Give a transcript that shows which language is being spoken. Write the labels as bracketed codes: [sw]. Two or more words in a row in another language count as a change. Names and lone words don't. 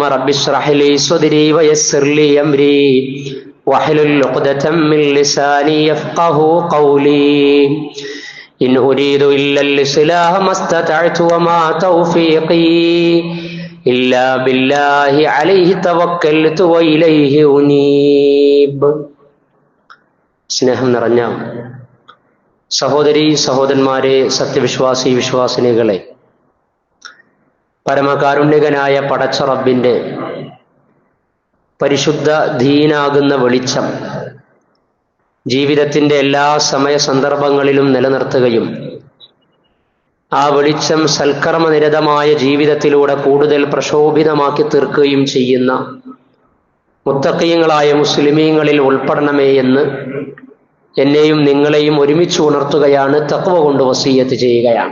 [ar] رب اشرح لي صدري ويسر لي أمري واحلل عقدة من لساني يفقه قولي إن أريد إلا الإصلاح ما استطعت وما توفيقي إلا بالله عليه توكلت وإليه أنيب. [ml] സ്നേഹം നിറഞ്ഞ സഹോദരീ സഹോദരന്മാരെ, സത്യവിശ്വാസി വിശ്വാസിനികളെ, പരമകാരുണ്യകനായ പടച്ച റബ്ബിന്റെ പരിശുദ്ധ ദീനാകുന്ന വെളിച്ചം ജീവിതത്തിന്റെ എല്ലാ സമയ സന്ദർഭങ്ങളിലും നിലനിർത്തുകയും ആ വെളിച്ചം സൽക്കർമ്മനിരതമായ ജീവിതത്തിലൂടെ കൂടുതൽ പ്രശോഭിതമാക്കി തീർക്കുകയും ചെയ്യുന്ന മുത്തഖീങ്ങളായ മുസ്ലിമീങ്ങളിൽ ഉൾപ്പെടണമേ എന്ന് എന്നെയും നിങ്ങളെയും ഒരുമിച്ച് ഉണർത്തുകയാണ്, തഖ്വ കൊണ്ട് വസിയ്യത്ത് ചെയ്യുകയാണ്.